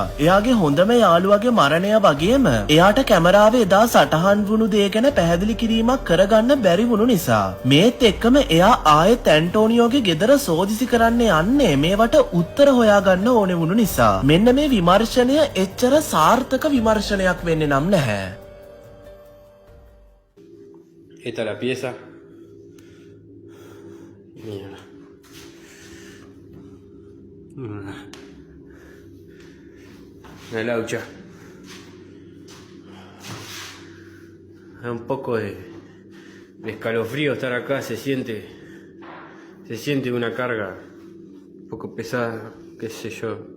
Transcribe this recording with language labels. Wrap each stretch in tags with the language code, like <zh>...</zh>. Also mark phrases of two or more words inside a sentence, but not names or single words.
<si>එයාගේ හොඳම යාළුවගේ මරණය වගේම එයාට කැමරාවේ එදා සටහන් වුණු දේ ගැන පැහැදිලි කිරීමක් කරගන්න බැරි වුණු නිසා මේත් එක්කම එයා ආයෙත් ඇන්ටෝනියෝගේ ගෙදර සෝදිසි කරන්න යන්නේ මේවට උත්තර හොයාගන්න ඕනේ වුණු නිසා. මෙන්න මේ විමර්ශනය එච්චර සාර්ථක විමර්ශනයක් වෙන්නේ නම් නැහැ.</si> <es>Esta es la pieza. Mierda. La laucha. Un poco de escalofrío estar acá, se siente una carga un poco pesada, qué sé yo.</es>